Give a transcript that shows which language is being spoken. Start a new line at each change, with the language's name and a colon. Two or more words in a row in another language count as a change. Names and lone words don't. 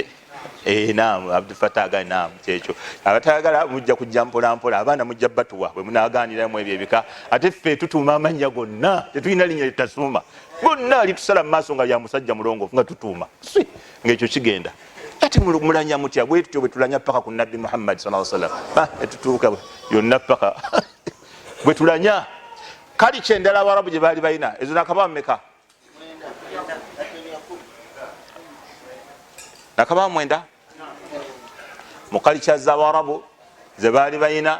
Ganda: Naamu Abdul Fattah agani naamu kyekyo. Abatayagala mujja kujja mpola mpola, abaana mujja batuwa bwe munaaganiramu ebyo ebika. Ate ffe tutuuma amannya gonna, tetulina linnya litasuuma, gonna litusala mu maaso nga lya musajja mulongoofu nga tutuuma ng'ekyo kigenda. Ate mulanya mutya bwe tutyo bwe tulanya paka ku Nabbi Muhammad
Arabic: صلى الله عليه وسلم,
Ganda: etutuuka yonna paka bwe tulanya. Kali kyendala Abarabu gye baali balina ezo nakaba mmeka? Nakaba mwenda mu kalicha z'Abarabu ze baali balina.